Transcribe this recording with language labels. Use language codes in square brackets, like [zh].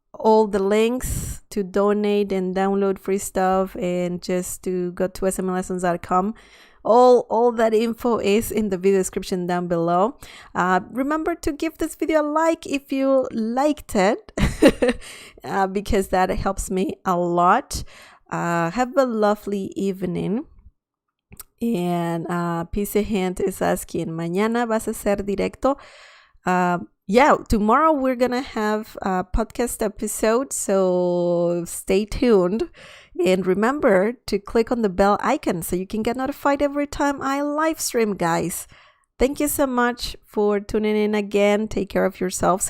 [en] All the links to donate and download free stuff, and just to go to smlessons.com. All that info is in the video description down below. Remember to give this video a like if you liked it, because that helps me a lot. Have a lovely evening. And PC Hint is asking, [es] ¿mañana vas a ser directo? [en] Yeah, tomorrow we're gonna have a podcast episode, so stay tuned. And remember to click on the bell icon so you can get notified every time I live stream, guys. Thank you so much for tuning in again. Take care of yourselves.